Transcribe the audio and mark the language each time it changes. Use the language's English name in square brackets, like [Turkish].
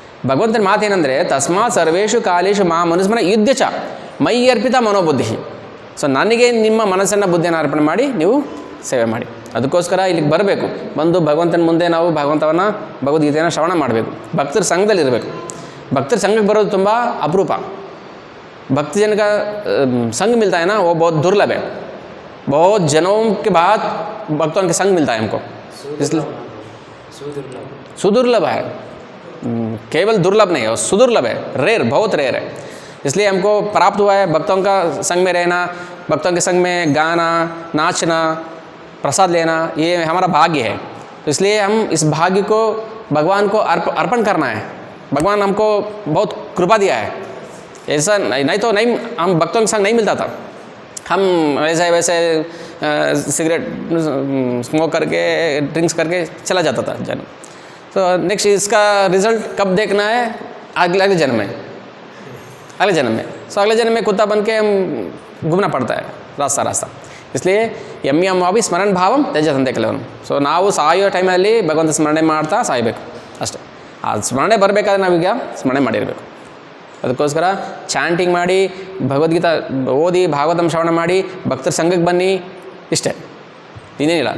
[Kannada] ಭಗವಂತನ ಮಾತೇನೆಂದರೆ [Sanskrit] ತಸ್ಮಾತ್ ಸರ್ವೇಷು ಕಾಲೇಶು ಮಾ ಮನುಸ್ಮರ ಯುದ್ಧ ಚ ಮೈ ಅರ್ಪಿತ ಮನೋಬುದ್ಧಿ. [Kannada] ಸೊ ನನಗೆ ನಿಮ್ಮ ಮನಸ್ಸನ್ನು ಬುದ್ಧಿಯನ್ನು ಅರ್ಪಣೆ ಮಾಡಿ ನೀವು ಸೇವೆ ಮಾಡಿ. ಅದಕ್ಕೋಸ್ಕರ ಇಲ್ಲಿಗೆ ಬರಬೇಕು, ಬಂದು ಭಗವಂತನ ಮುಂದೆ ನಾವು ಭಗವದ್ಗೀತೆಯನ್ನು ಶ್ರವಣ ಮಾಡಬೇಕು, ಭಕ್ತರ ಸಂಘದಲ್ಲಿರಬೇಕು. ಭಕ್ತರ ಸಂಘಕ್ಕೆ ಬರೋದು ತುಂಬ ಅಪರೂಪ. [Hindi] भक्तजन का संग मिलता है ना, वो बहुत दुर्लभ है. बहुत जनों के बाद भक्तों के संग मिलता है हमको, इसलिए सुदुर्लभ है. केवल दुर्लभ नहीं है, वो सुदुर्लभ है, रेयर, बहुत रेयर है. इसलिए हमको प्राप्त हुआ है भक्तों का संग में रहना, भक्तों के संग में गाना, नाचना, प्रसाद लेना, ये हमारा भाग्य है. तो इसलिए हम इस भाग्य को भगवान को अर्पण करना है. भगवान हमको बहुत कृपा दिया है. ऐसा नहीं तो नहीं, हम भक्तों के संग नहीं मिलता था. हम वैसे सिगरेट स्मोक करके ड्रिंक्स करके चला जाता था जन्म. तो नेक्स्ट इसका रिज़ल्ट कब देखना है? अगले जन्म में, अगले जन्म में. सो अगले जन्म में कुत्ता बन के हम घूमना पड़ता है रास्ता. इसलिए [Sanskrit] ಎಂ ವಾಪಿ ಸ್ಮರಣ ಭಾವಂ ತ್ಯಜಂತೆ ಕೆಲವನು. [Kannada] ಸೊ ನಾವು ಸಾಯೋ ಟೈಮಲ್ಲಿ ಭಗವಂತ ಸ್ಮರಣೆ ಮಾಡ್ತಾ ಸಾಯಬೇಕು ಅಷ್ಟೇ. ಆ ಸ್ಮರಣೆ ಬರಬೇಕಾದ್ರೆ ನಾವೀಗ ಸ್ಮರಣೆ ಮಾಡಿರಬೇಕು. ಅದಕ್ಕೋಸ್ಕರ ಚಾಂಟಿಂಗ್ ಮಾಡಿ, ಭಗವದ್ಗೀತಾ ಓದಿ, ಭಾಗವತಂ ಶ್ರವಣ ಮಾಡಿ, ಭಕ್ತರ ಸಂಘಕ್ಕೆ ಬನ್ನಿ, ಇಷ್ಟೇ, ಇನ್ನೇನಿಲ್ಲ.